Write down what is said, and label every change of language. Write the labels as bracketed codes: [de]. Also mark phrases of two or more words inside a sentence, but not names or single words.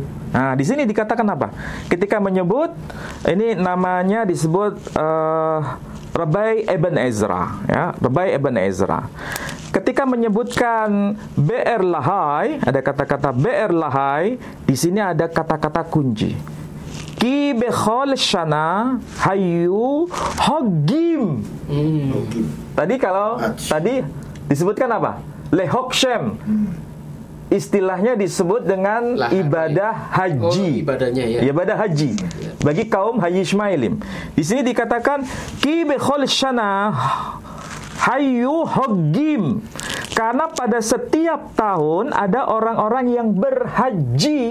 [id] Nah, di sini dikatakan apa? Ketika menyebut ini namanya disebut Rabbi Ibn Ezra, ya, Rabbi Ibn Ezra. Ketika menyebutkan Be'er Lahai, ada kata-kata Be'er Lahai, di sini ada kata-kata kunci. [he] כי בכל שנה היו חוגגים. [id] Tadi disebutkan apa? Lehok Shem. istilahnya disebut dengan ibadah haji. Ibadahnya ya. Ibadah haji bagi kaum Haji Ismailim. Di sini dikatakan [he] כי בכל שנה היו חוגגים, [id] karena pada setiap tahun ada orang-orang yang berhaji.